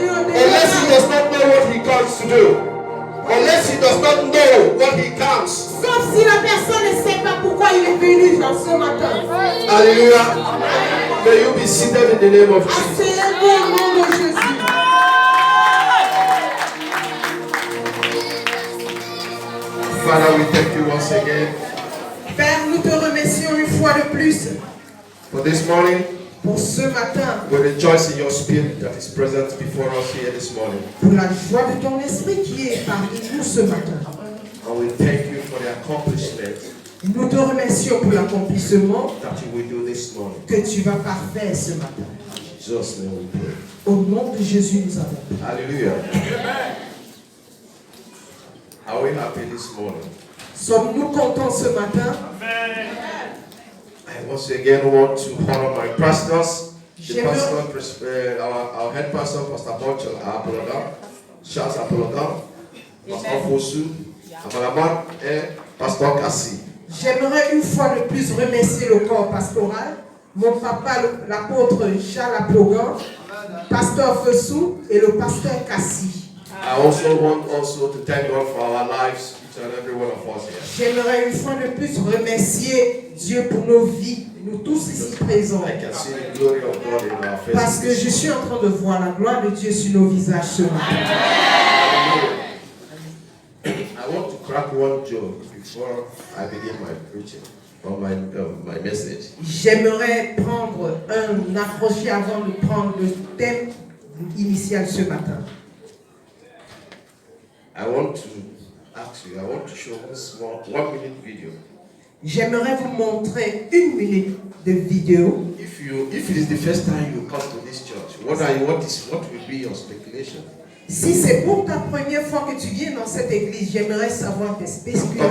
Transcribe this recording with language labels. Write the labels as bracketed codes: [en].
[en] Unless he does not know what he comes to do. Unless he does not know what he comes. [fr] Sauf si la personne ne sait pas pourquoi il est venu dans ce matin. Hallelujah. [en] May you be seated in the name of Jesus. [fr] Asseyez-vous au nom de Jésus. [en] Father, we thank you once again. [fr] Père, nous te remercions une fois de plus. [en] For this morning, [fr] pour ce matin, [en] we rejoice in your Spirit that is present before us here this morning. [fr] Pour la joie de ton esprit qui est parmi nous ce matin. [en] And we thank you for the accomplishment. [fr] Nous te remercions pour l'accomplissement [en] that you will do this morning. [fr] Que tu vas parfaire ce matin. [en] In Jesus' name we pray. [fr] Au nom de Jésus, nous avons prié. Hallelujah. [en] Are we happy this morning? [fr] Sommes-nous contents ce matin? Amen. [en] I once again want to honor my pastors. The pastor, our head pastor, Pastor Bonchel Apologa, Charles Apologa, Pastor Fosu, Amalaman, et Pastor Kassi. [fr] J'aimerais une fois de plus remercier le corps pastoral, mon papa, l'apôtre Charles Apologa, Pasteur Fosu et le pasteur Kassi. [en] I also want to thank God for our lives, each and every one of us here. [fr] J'aimerais une fois de plus remercier Dieu pour nos vies, nous tous ici présents. [en] I can see the glory of God in our faces. [fr] Parce que je suis en train de voir la gloire de Dieu sur nos visages ce matin. [en] I want to crack one joke before I begin my preaching or my message. [fr] J'aimerais prendre un accroché avant de prendre le thème initial ce matin. [en] I want to show a small 1 minute video. [fr] J'aimerais vous montrer 1 minute de vidéo. [en] If it is the first time you come to this church, what will be your speculation? [fr] Si c'est pour ta première fois que tu viens dans cette église, j'aimerais savoir tes spéculations.